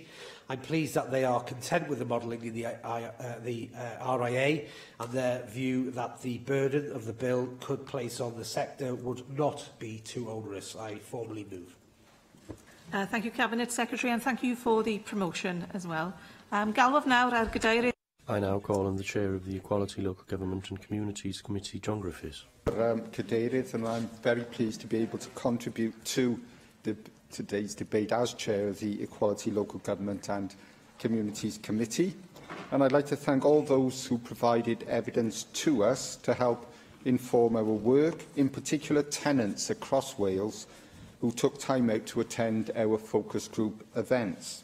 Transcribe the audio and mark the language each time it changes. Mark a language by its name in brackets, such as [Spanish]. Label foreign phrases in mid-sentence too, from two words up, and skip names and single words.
[English] I'm pleased that they are content with the modelling in the RIA and their view that the burden of the bill could place on the sector would not be too onerous. I formally move. Thank you, Cabinet Secretary, and thank you for the promotion as well. [Welsh] Galwaf nawr ar gadeirydd. [English] I now call on the Chair of the Equality, Local Government and Communities Committee, John Griffiths. Cadeirydd, and I'm very pleased to be able to contribute to today's debate as Chair of the Equality, Local Government and Communities Committee. And I'd like to thank all those who provided evidence to us to help inform our work, in particular tenants across Wales who took time out to attend our focus group events.